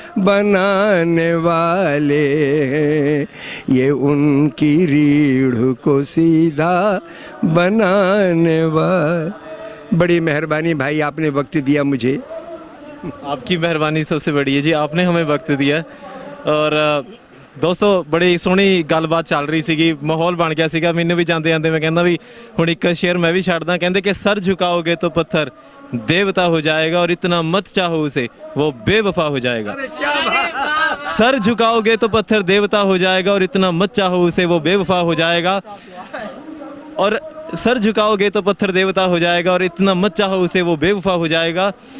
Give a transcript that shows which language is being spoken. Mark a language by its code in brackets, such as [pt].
[hi] बनाने वाले हैं, ये उनकी रीढ़ को सीधा बनाने वाले। बड़ी मेहरबानी भाई, आपने वक्त दिया मुझे। आपकी मेहरबानी सबसे बड़ी है जी, आपने हमें वक्त दिया। [pa] और ਦੋਸਤੋ ਬੜੀ ਸੋਹਣੀ ਗੱਲਬਾਤ ਚੱਲ ਰਹੀ ਸੀਗੀ, ਮਾਹੌਲ ਬਣ ਗਿਆ ਸੀਗਾ। ਮੈਨੂੰ ਵੀ ਜਾਂਦੇ ਜਾਂਦੇ ਮੈਂ ਕਹਿੰਦਾ ਵੀ ਹੁਣ ਇੱਕ ਸ਼ੇਰ ਮੈਂ ਵੀ ਛੱਡਦਾ। ਕਹਿੰਦੇ ਕਿ ਸਰ [hi] झुकाओगे तो पत्थर देवता हो जाएगा और इतना मत चाहो उसे वो बेवफा हो जाएगा। अरे क्या बात। सर झुकाओगे तो पत्थर देवता हो जाएगा, और इतना मत चाहो उसे वो बेवफा हो जाएगा। और सर झुकाओगे तो पत्थर देवता हो जाएगा, और इतना मत चाहो उसे वो बेवफा हो जाएगा।